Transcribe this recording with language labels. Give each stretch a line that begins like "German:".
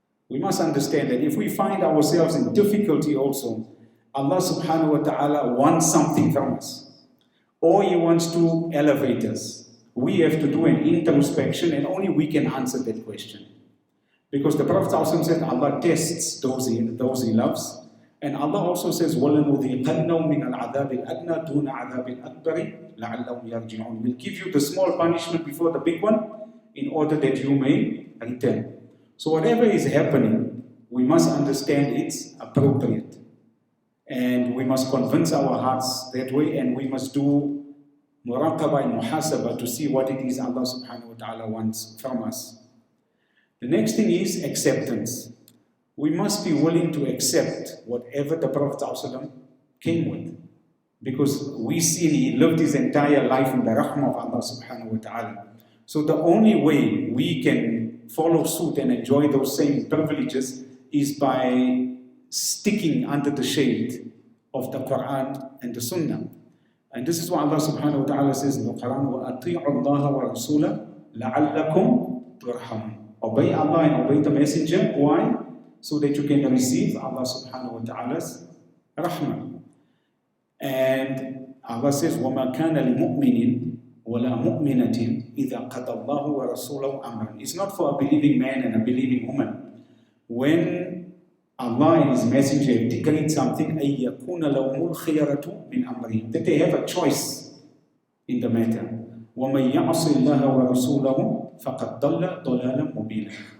English: We must understand that if we find ourselves in difficulty also, Allah subhanahu wa ta'ala wants something from us, or He wants to elevate us. We have to do an introspection, and only we can answer that question. Because the Prophet also said Allah tests those He loves. And Allah also says,
Arabic: وَلَنُذِيقَنَّهُم مِّنَ الْعَذَابِ الْأَدْنَى دُونَ عَذَابِ الْأَكْبَرِ لَعَلَّهُمْ يَرْجِعُونَ.
English: We'll give you the small punishment before the big one in order that you may return. So whatever is happening, we must understand it's appropriate. And we must convince our hearts that way, and we must do muraqabah and muhasabah to see what it is Allah subhanahu wa ta'ala wants from us. The next thing is acceptance. We must be willing to accept whatever the Prophet ﷺ came with. Because we see he lived his entire life in the rahmah of Allah subhanahu wa ta'ala. So the only way we can follow suit and enjoy those same privileges is by sticking under the shade of the Quran and the Sunnah. And this is what Allah subhanahu wa ta'ala says in the Quran,
Arabic: وَأَطِيعُوا اللَّهَ وَرَسُولَهُ لَعَلَّكُمْ تُرْحَمُونَ.
English: Obey Allah and obey the Messenger. Why? So that you can receive Allah subhanahu wa ta'ala's rahmah. And Allah says,
Arabic: وَمَا كَانَ لِمُؤْمِنٍ وَلَا مُؤْمِنَةٍ إِذَا قَضَى اللَّهُ وَرَسُولَهُ أَمْرًا.
English: It's not for a believing man and a believing woman. When Allah and His Messenger have decreed something,
Arabic: أَن يَكُونَ لَهُمُ الْخِيَرَةُ مِنْ أَمْرِهِمْ,
English: that they have a choice in the matter.
Arabic: وَمَنْ يَعْصِ اللَّهَ وَرَسُولَهُ فَقَدْ ضَلَّ ضَلَالًا مُبِينًا.